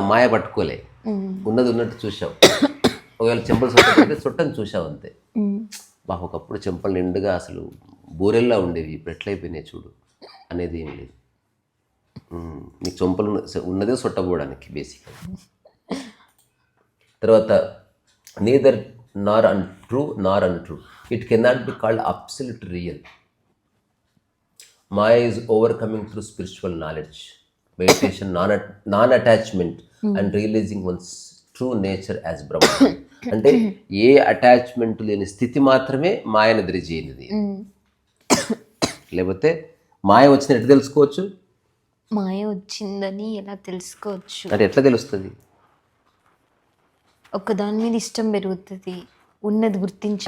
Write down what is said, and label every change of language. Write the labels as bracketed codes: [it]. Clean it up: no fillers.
[te] మాయ పట్టుకోలే, ఉన్నది ఉన్నట్టు చూసావు. ఒకవేళ చెంపలు సొట్టని చుట్టని చూసావు అంతే. బాగా ఒకప్పుడు చెంపలు నిండుగా అసలు బూరెల్లా ఉండేవి, ఇప్పుడు ఎట్లయిపోయినాయి చూడు అనేది ఏం లేదు. నీకు చెంపలు ఉన్నదే సొట్టపోవడానికి బేసిక్గా. తర్వాత [en] neither nor untrue. It cannot be called absolute real. Maya is overcoming through spiritual knowledge, meditation, non-attachment, and realizing one's true nature as Brahman. [te] అంటే ఏ అటాచ్మెంట్ లేని స్థితి మాత్రమే మాయను ఎదిరిచేయనిది. లేకపోతే మాయ వచ్చిన ఎట్లా తెలుసుకోవచ్చు? మాయ వచ్చిందని ఎలా తెలుసుకోవచ్చు అంటే ఎట్లా తెలుస్తుంది? ఒక దాని మీద ఇష్టం పెరుగుతుంది, ఉన్నది గుర్తించి.